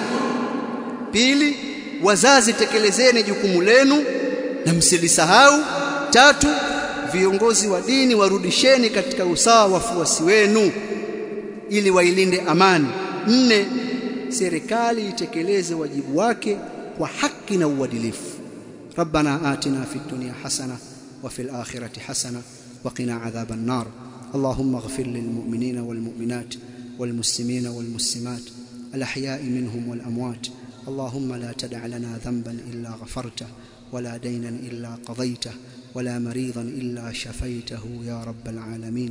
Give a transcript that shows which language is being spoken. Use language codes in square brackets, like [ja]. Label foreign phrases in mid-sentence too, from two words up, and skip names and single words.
[sw] Pili, wazazi tekelezeni jukumu lenu na msilisahau. 3, viongozi wa dini warudisheni katika usawa wafuasi wenu ili wailinde amani. 4, serikali itekeleze wajibu wake kwa haki na uadilifu. [ar] ربنا آتنا في الدنيا حسنة وفي الآخرة حسنة وقنا عذاب النار. اللهم اغفر للمؤمنين والمؤمنات والمسلمين والمسلمات الأحياء منهم والأموات. اللهم لا تدع لنا ذنبا إلا غفرته، ولا دينا إلا قضيته، ولا مريضا إلا شفيته يا رب العالمين.